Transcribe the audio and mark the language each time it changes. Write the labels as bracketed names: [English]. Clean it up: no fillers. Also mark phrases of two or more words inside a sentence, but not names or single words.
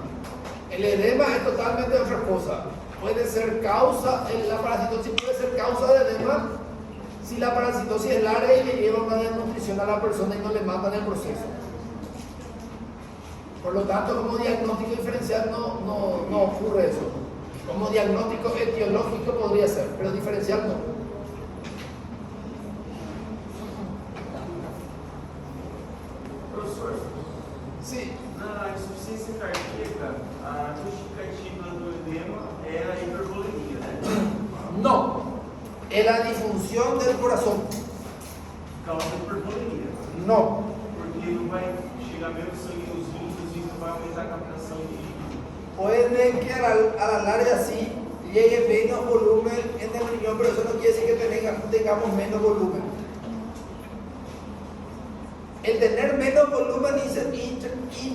[Spanish] El edema es totalmente otra cosa. Puede ser causa, la parasitosis puede ser causa de edema si la parasitosis es larga y le lleva una desnutrición a la persona y no le mata en el proceso. Por lo tanto, como diagnóstico diferencial no ocurre eso. Como diagnóstico etiológico podría ser, pero diferencial no. [Portuguese] Professor, [Spanish] Sí. [Portuguese] na insuficiência cardíaca, a justificativa do edema é a hipervolemia, né? [Spanish] No. Es la disfunción del corazón. Causa hipervolemia. No. [Portuguese] Porque não vai chegar mesmo sangue nos rins e não vai aumentar a captação de líquido. [Spanish] Puede que a la larga sí llegue menos volumen en el riñón, pero eso no quiere decir que tengamos menos volumen. El tener menos volumen